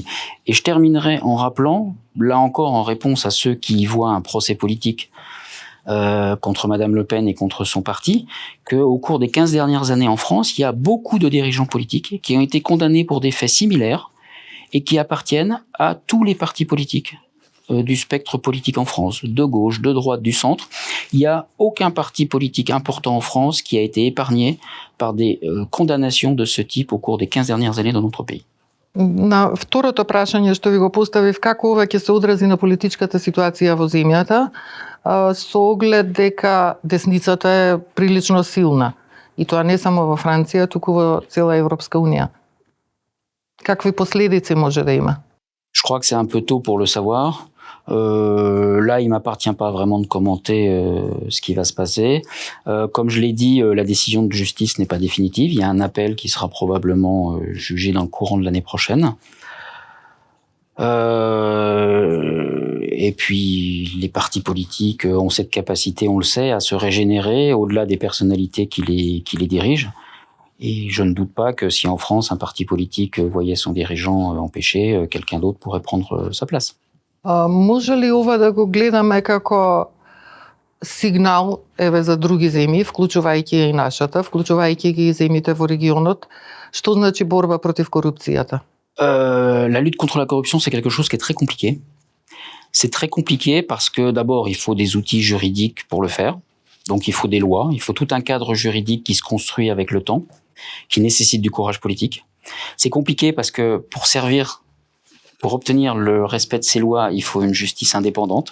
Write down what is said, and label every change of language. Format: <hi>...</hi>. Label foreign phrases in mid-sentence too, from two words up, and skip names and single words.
<fr>Et je terminerai en rappelant, là encore en réponse à ceux qui y voient un procès politique contre Madame Le Pen et contre son parti, qu'au cours des 15 dernières années en France, il y a beaucoup de dirigeants politiques qui ont été condamnés pour des faits similaires et qui appartiennent à tous les partis politiques du spectre politique en France, de gauche, de droite, du centre. Il n'y a aucun parti politique important en France qui a été épargné par des condamnations de ce type au cours des 15 dernières années dans notre pays.</fr> <mk>На второто прашање што ви го поставив, како ова ќе се одрази на политичката ситуација во земјата, со оглед дека десницата е прилично силна. И тоа не само во Франција, туку во цела Европска Унија. Какви последици може да има?</mk> <fr>Je crois que c'est un peu tôt pour le savoir. Là, il m'appartient pas vraiment de commenter ce qui va se passer. Comme je l'ai dit, la décision de justice n'est pas définitive. Il y a un appel qui sera probablement jugé dans le courant de l'année prochaine. Et puis, les partis politiques ont cette capacité, on le sait, à se régénérer au-delà des personnalités qui les dirigent. Et je ne doute pas que si en France, un parti politique voyait son dirigeant empêché, quelqu'un d'autre pourrait prendre sa place.</fr> <mk>Може ли ова да го гледаме како сигнал за други земји, вклучувајќи и нашата, вклучувајќи ги и земјите во регионот? Што значи борба против корупцијата?</mk> <fr>La lutte contre la corruption, c'est quelque chose qui est très compliqué. C'est très compliqué parce que d'abord, il faut des outils juridiques pour le faire. Donc il faut des lois, il faut tout un cadre juridique qui se construit avec le temps, qui nécessite du courage politique. C'est compliqué parce que pour obtenir le respect de ces lois, il faut une justice indépendante.</fr>